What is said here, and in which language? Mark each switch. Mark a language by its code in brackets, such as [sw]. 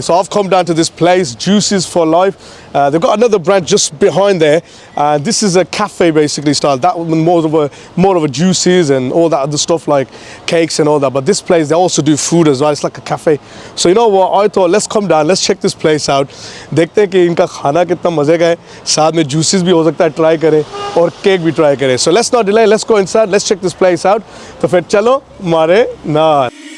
[en] So I've come down to this place, Juices for Life. They've got another branch just behind there. This is a cafe basically style. That one more of a juices and all that other stuff like cakes and all that. But this place, they also do food as well. It's like a cafe. So you know what? I thought let's come down, let's check this place out. [hi] देखते हैं कि इनका खाना कितना मजे का है. साथ में juices भी हो सकता है try करें और cake भी try करें. [en] So let's not delay. Let's go inside. Let's check this place out. [hi] तो फिर चलो मारे ना.